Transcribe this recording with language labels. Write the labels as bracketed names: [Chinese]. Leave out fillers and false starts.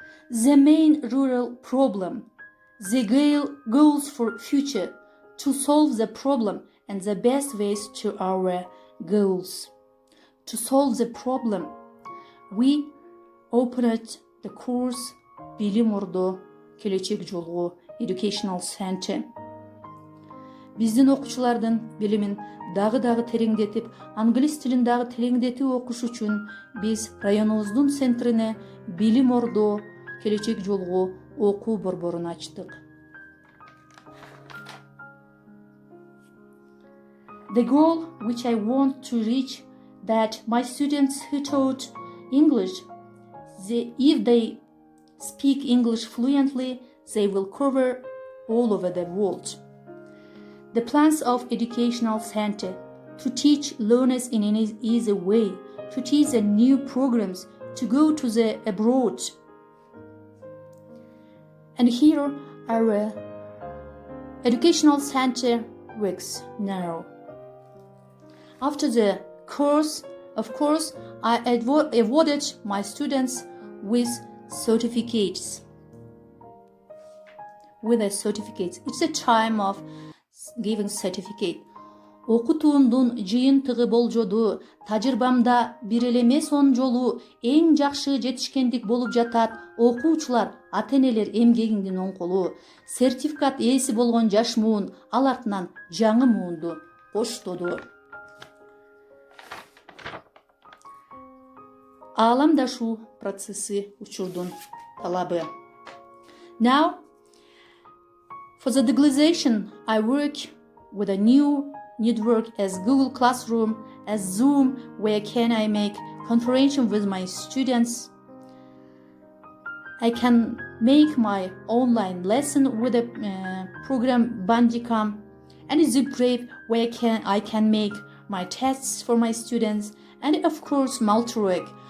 [English] The main rural problem, the goals for future, to solve the problem and the best ways to our goals. To solve the problem, we opened the course Bilim Ordu Келечек Жолу Educational Center. [Kyrgyz] Биздин окуучулардын билимин дагы тереңдетип, англис тилин дагы тереңдетип окуш үчүн биз районубуздун центрине Билим Орду Келечек Жолу окуу борборун ачтык. [English] The goal which I want to reach that my students who taught English, if they speak English fluently, they will cover all over the world. The plans of Educational Center to teach learners in an easy way, to teach the new programs, to go to the abroad. And here are educational center works now. After the course, of course, I awarded my students with certificates. It's a time of giving certificate. [Kyrgyz] Окутуумдун жыйынтыгы болжоду, тажрыйбамда бир эле эмес 10 жолу эң жакшы жетишкендик болуп жатат. Окуучулар, ата-энелер эмгегиңдин оң колу. Сертификат ээси болгон жаш муун, ал артынан жаңы муунду коштоду. Ааламдашуу процесси учурдун талабы. [English] Now, for the digitalization, I work with a new network as Google Classroom, as Zoom, where can I make conference with my students. I can make my online lesson with a program Bandicam, and ZipBrave, where I can make my tests for my students, and of course Maltrek.